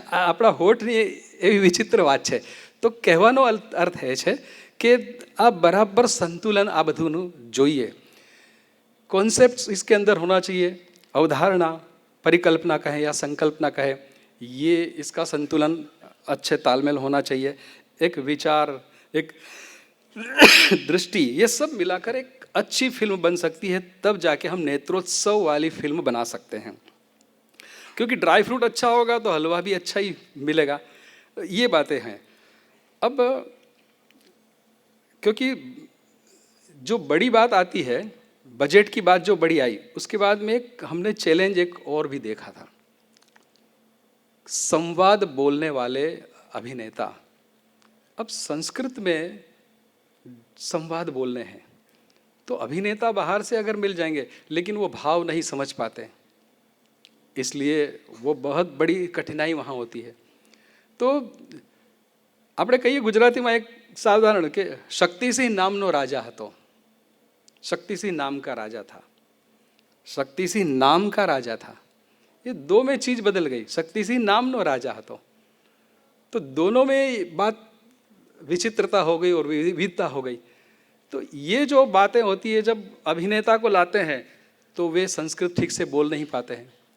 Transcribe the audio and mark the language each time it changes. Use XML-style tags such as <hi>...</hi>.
<gu>આપણા હોઠની એવી વિચિત્ર વાત છે। તો કહેવાનો અર્થ એ છે કે આ બરાબર સંતુલન આ બધુંનું જોઈએ।</gu> <hi>कॉन्सेप्ट इसके अंदर होना चाहिए, अवधारणा, परिकल्पना कहें या संकल्पना कहें, ये इसका संतुलन अच्छे तालमेल होना चाहिए। एक विचार, एक दृष्टि, ये सब मिलाकर एक अच्छी फिल्म बन सकती है। तब जाके हम नेत्रोत्सव वाली फिल्म बना सकते हैं, क्योंकि ड्राई फ्रूट अच्छा होगा तो हलवा भी अच्छा ही मिलेगा। ये बातें हैं। अब क्योंकि जो बड़ी बात आती है, बजट की बात जो बड़ी आई, उसके बाद में हमने चैलेंज एक और भी देखा था, संवाद बोलने वाले अभिनेता। अब संस्कृत में संवाद बोलने हैं तो अभिनेता बाहर से अगर मिल जाएंगे लेकिन वो भाव नहीं समझ पाते, इसलिए वो बहुत बड़ी कठिनाई वहाँ होती है।</hi> <gu>तो આપણે કહીએ ગુજરાતીમાં એક સાધારણ કે શક્તિસિંહ નામનો રાજા હતો।</gu> <hi>शक्तिसिंह नाम का राजा था, शक्तिसिंह नाम का राजा था। ये दो में चीज बदल गई।</hi> <gu>शक्तिसिंह नाम नो राजा હતો</gu> <hi>तो दोनों में बात विचित्रता हो गई और विविधता हो गई। तो ये जो बातें होती है, जब अभिनेता को लाते हैं तो वे संस्कृत ठीक से बोल नहीं पाते हैं।</hi>